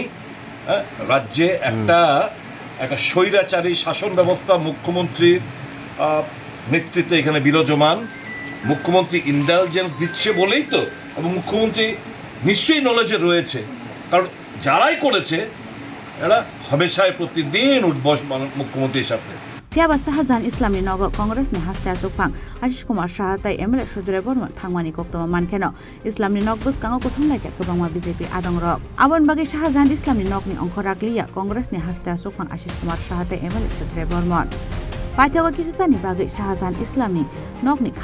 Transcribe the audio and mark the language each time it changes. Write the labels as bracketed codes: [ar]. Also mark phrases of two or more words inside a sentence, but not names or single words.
[bn] রাজ্যে একটা স্বৈরাচারী শাসন ব্যবস্থা মুখ্যমন্ত্রীর নেতৃত্বে এখানে বিরাজমান। মুখ্যমন্ত্রী ইন্টেলিজেন্স দিচ্ছে বলেই তো, এবং মুখ্যমন্ত্রী নিশ্চয়ই নলেজে রয়েছে, কারণ যারাই করেছে এরা হমেশাই প্রতিদিন উঠবস মুখ্যমন্ত্রীর সাথে। [trp] Fiaba Sahajan Islamni Nogo Congress ni Hastia Sukpang Ashish Kumar Shah tai MLA Sudure Borman Thangmani Koktoma Mankeno Islamni Nog Bus Kango Kothum Like Kobangma BJP Adong Rok Abon Bagi Sahajan Islamni Nog ni Ongkorakliya Congress ni Hastia Sukpang Ashish Kumar Shah tai MLA Sudure Borman Paithago Kisustani Bagi Sahajan Islamni Nog ni